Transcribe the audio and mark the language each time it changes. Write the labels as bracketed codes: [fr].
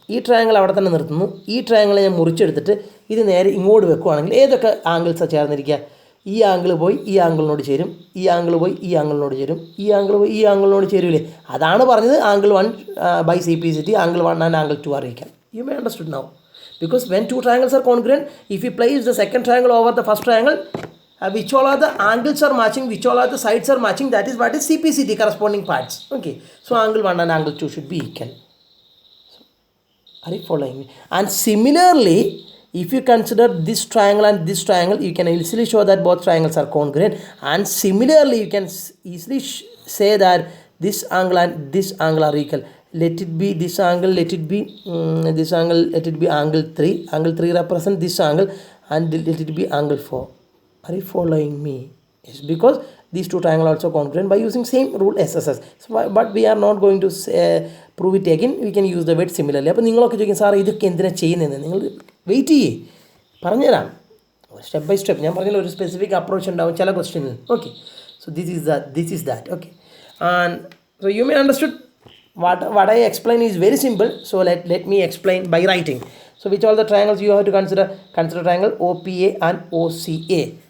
[ml] ഈ ട്രയാങ്കിൾ അവിടെ തന്നെ നിർത്തുന്നു. ഈ ട്രയാങ്കിൾ ഞാൻ മുറിച്ചെടുത്തിട്ട് ഇത് നേരെ ഇങ്ങോട്ട് വെക്കുകയാണെങ്കിൽ ഏതൊക്കെ ആംഗിൾസാണ് ചേർന്നിരിക്കുക? ഈ ആംഗിൾ പോയി ഈ ആംഗിളിനോട് ചേരും, ഈ ആംഗിൾ പോയി ഈ ആംഗിളിനോട് ചേരും, ഈ ആംഗിൾ പോയി ഈ ആംഗിളിനോട് ചേരൂലേ? അതാണ് പറഞ്ഞത് [en] Angle 1 by CPCT, angle 1 and angle 2 are equal. You may understood now. Because when two triangles are congruent, if you place the second triangle over the first triangle, which all are the angles are matching, which all are the sides are matching, that is what is CPCD, corresponding parts. Okay, so angle 1 and angle 2 should be equal. Are you following me? And similarly, if you consider this triangle and this triangle, you can easily show that both triangles are congruent. And similarly, you can easily say that this angle and this angle are equal. Let it be this angle, let it be this angle, let it be angle 3. Angle 3 represent this angle, and let it be angle 4. Are you following me? Yes, because these two triangles are also congruent by using same rule SSS. So, but we are not going to prove it again. We can use the word similarly. [ml] അപ്പോൾ നിങ്ങളൊക്കെ ചോദിക്കും sir ഇതൊക്കെ എന്തിനാണ് ചെയ്യുന്നത്? നിങ്ങൾ wait ചെയ്യേ, പറഞ്ഞുതരാം [en] Step by step. [ml] ഞാൻ പറഞ്ഞാൽ ഒരു സ്പെസിഫിക് അപ്രോച്ച് ഉണ്ടാവും ചില ക്വസ്റ്റ്യനിൽ. [en] Okay, so this is that. Okay, and so you may understood what I explain is very simple. So let me explain by writing. So which all the triangles you have to consider? Consider triangle OPA and OCA.